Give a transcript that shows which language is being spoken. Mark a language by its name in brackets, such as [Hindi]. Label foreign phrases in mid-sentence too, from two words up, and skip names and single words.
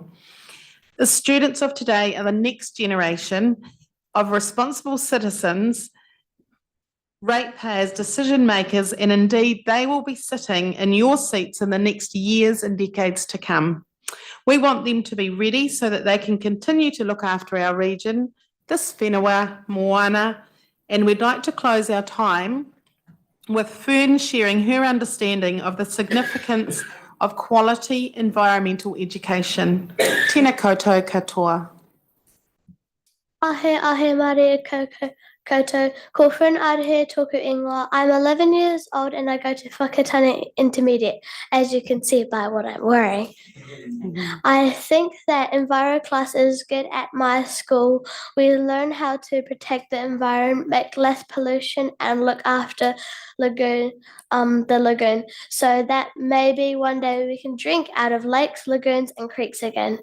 [English] The students of today are the next generation of responsible citizens, ratepayers, decision makers, and indeed they will be sitting in your seats in the next years and decades to come. We want them to be ready so that they can continue to look after our region, this [Māori] whenua, moana, [English] and we'd like to close our time with Fern sharing her understanding of the significance of quality environmental education. [Māori] Tēnā koutou katoa. Ahe Maria koutou. Ko Fern Arahe tōku ingoa. [English] I'm 11 years old and I go to Whakatane Intermediate, as you can see by what I'm wearing. I think that Enviro class is good at my school. We learn how to protect the environment, make less pollution, and look after the lagoon, so that maybe one day we can drink out of lakes, lagoons, and creeks again.